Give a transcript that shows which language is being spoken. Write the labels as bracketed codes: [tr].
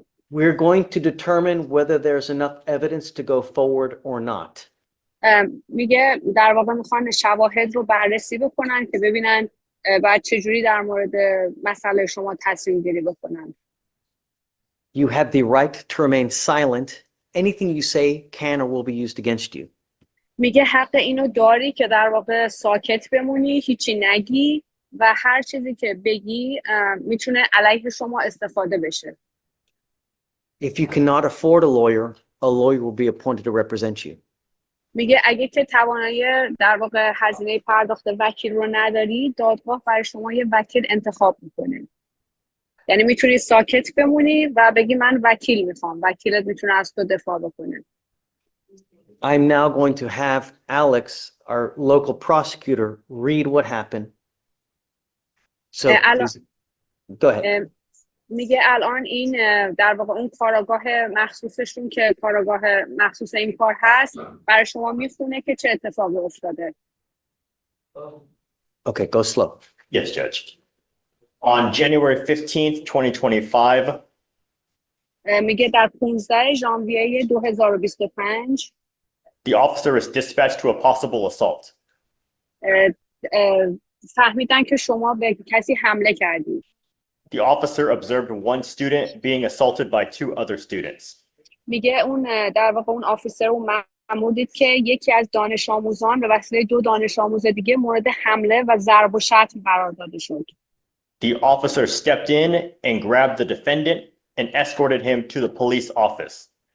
[en] We're going to determine whether there's enough evidence to go forward or not. [fa] میگه در واقع میخوان شواهد رو بررسی بکنن که ببینن بعد چجوری در مورد مسئله شما تصمیم گیری بکنن. [en] You have the right to remain silent. Anything you say can or will be used against you. [fa] میگه حق اینو داری که در واقع ساکت بمونی، هیچی نگی و هر چیزی که بگی میتونه علیه شما استفاده بشه. [en] If you cannot afford a lawyer will be appointed to represent you. [fa] میگه اگه که توانایی در واقع هزینه پرداخت وکیل رو نداری، دادگاه برای شما یه وکیل انتخاب میکنه. یعنی میتونی ساکت بمونی و بگی من وکیل میخوام. وکیلت میتونه از تو دفاع بکنه. [en] I'm now going to have Alex, our local prosecutor, read what happened. So please, go ahead. [fa] میگه الان این در واقع اون کاراگاه مخصوصشون که کاراگاه مخصوص این کار هست برای شما میخونه که چه اتفاقی افتاده. [en] Okay, go slow. Yes, Judge. On January 15th, 2025, [fa] میگه در 15 ژانویه 2025 [en] the officer is dispatched to a possible assault. [fa] فهمیدن که شما به کسی حمله کردی. [en] The officer observed one student being assaulted by 2 other students. [fa] میگه اون در واقع اون آفیسر اون مأمور دید که یکی از دانش آموزان به وسیله 2 دانش آموز دیگه مورد حمله و ضرب و شتم قرار داده شد. [en] The officer stepped in and grabbed the defendant and escorted him to the police office.